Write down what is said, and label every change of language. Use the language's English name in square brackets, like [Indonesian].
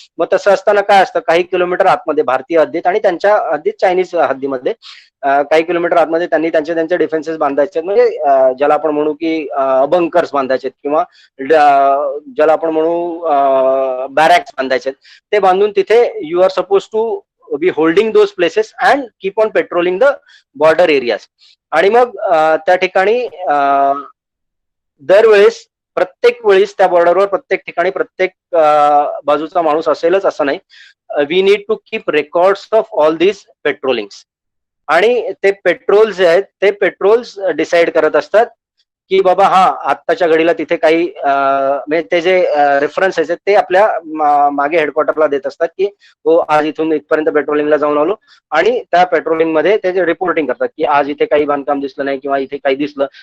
[Marathi] मग तसं असताना काय असतं, काही किलोमीटर आतमध्ये भारतीय हद्दीत आणि त्यांच्या हद्दीत चायनीज हद्दीमध्ये काही किलोमीटर आतमध्ये त्यांनी त्यांचे डिफेन्सेस बांधायचे, म्हणजे ज्याला आपण म्हणू की बंकर्स बांधायचे किंवा ज्याला आपण म्हणू बॅरॅक्स बांधायचे, ते बांधून तिथे [English] You are suppose to be holding those places and keep on patrolling the border areas. [Marathi] आणि मग त्या ठिकाणी दरवेळेस प्रत्येक वेळेस त्या बॉर्डरवर प्रत्येक ठिकाणी प्रत्येक बाजूचा माणूस असेलच असं नाही. [English] We need to keep records of all these patrollings. [Marathi] आणि ते पेट्रोल जे आहेत ते पेट्रोल्स डिसाईड करत असतात की बाबा हा आत्ताच्या घडीला तिथे काही म्हणजे ते जे रेफरन्स आहेत ते आपल्या मागे हेडक्वार्टरला देत असतात की हो आज इथून इथपर्यंत पेट्रोलिंगला जाऊन आलो. आणि त्या पेट्रोलिंग मध्ये ते जे रिपोर्टिंग करतात की आज इथे काही बांधकाम दिसलं नाही किंवा इथे काही दिसलं.